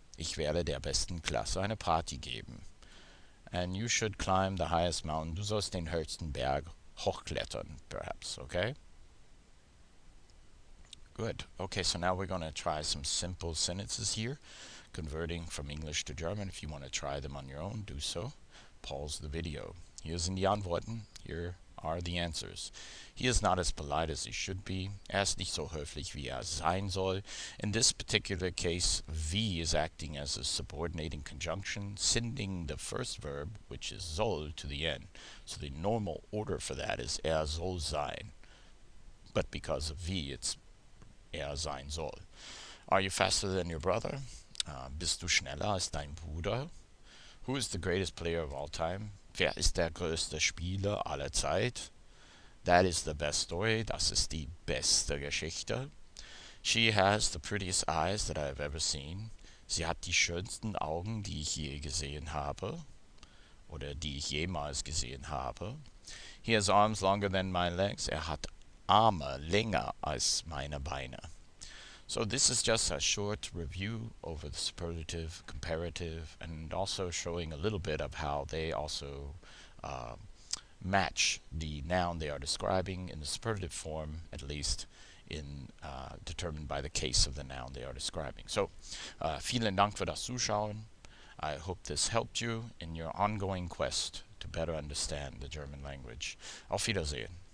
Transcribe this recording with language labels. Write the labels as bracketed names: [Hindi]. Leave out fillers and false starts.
[German] Ich werde der besten Klasse eine Party geben. [English] And you should climb the highest mountain. [German] Du sollst den höchsten Berg hochklettern, [English] perhaps, okay? Good. Okay, so now we're going to try some simple sentences here, converting from English to German. If you want to try them on your own, do so. Pause the video. [German] Hier sind die Antworten. [English] Here are the answers. He is not as polite as he should be. [German] Er ist nicht so höflich, wie er sein soll. [English] In this particular case, wie is acting as a subordinating conjunction, sending the first verb, which is soll, to the end. So the normal order for that is [German] er soll sein. [English] But because of wie, it's [German] er sein soll. [English] Are you faster than your brother? [German] Bist du schneller als dein Bruder? [English] Who is the greatest player of all time? [German] Wer ist der größte Spieler aller Zeit? [English] That is the best story. [German] Das ist die beste Geschichte. [English] She has the prettiest eyes that I have ever seen. [German] Sie hat die schönsten Augen, die ich je gesehen habe. Oder die ich jemals gesehen habe. [English] He has arms longer than my legs. [German] Er hat Arme länger als meine Beine. [English] So this is just a short review over the superlative, comparative, and also showing a little bit of how they also match the noun they are describing in the superlative form, at least in determined by the case of the noun they are describing. [German] So vielen Dank für das Zuschauen. [English] I hope this helped you in your ongoing quest to better understand the German language. [German] Auf Wiedersehen.